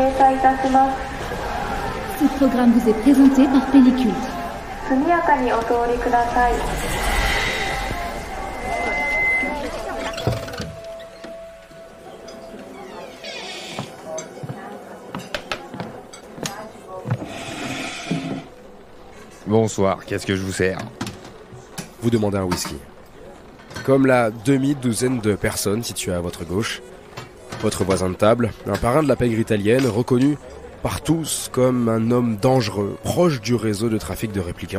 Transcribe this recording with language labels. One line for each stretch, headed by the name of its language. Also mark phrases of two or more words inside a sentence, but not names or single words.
Japanese: いたします。
French: Ce programme vous est présenté par Pellicule.
Japanese: 速やかにお通りください。
French: Bonsoir, qu'est-ce que je vous sers? Vous demandez un whisky. Comme la demi-douzaine de personnes situées à votre gauche, votre voisin de table, un parrain de la pègre italienne, reconnu par tous comme un homme dangereux, proche du réseau de trafic de répliquants.